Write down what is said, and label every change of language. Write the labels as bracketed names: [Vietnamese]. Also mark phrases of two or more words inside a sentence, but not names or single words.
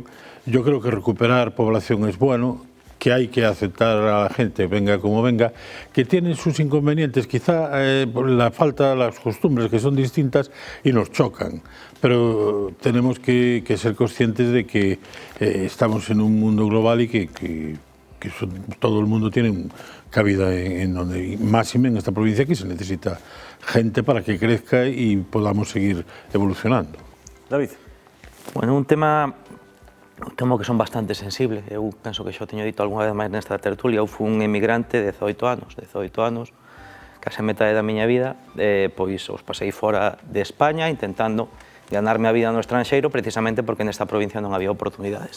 [Spanish] Yo creo que recuperar población es bueno, que hay que aceptar a la gente, venga como venga, que tienen sus inconvenientes, quizá por la falta de las costumbres, que son distintas y nos chocan, pero tenemos que ser conscientes de que estamos en un mundo global y que todo el mundo tiene cabida en donde, y más en esta provincia, que se necesita gente para que crezca y podamos seguir evolucionando. David. Bueno, un tema que son bastante sensibles. [Galician] Eu penso que xa o teño dito algunha vez máis nesta tertulia. Eu fui un emigrante de 18 anos case metade da miña vida, pois os pasei fora de España intentando ganarme a vida no estranxeiro precisamente porque nesta provincia non había oportunidades.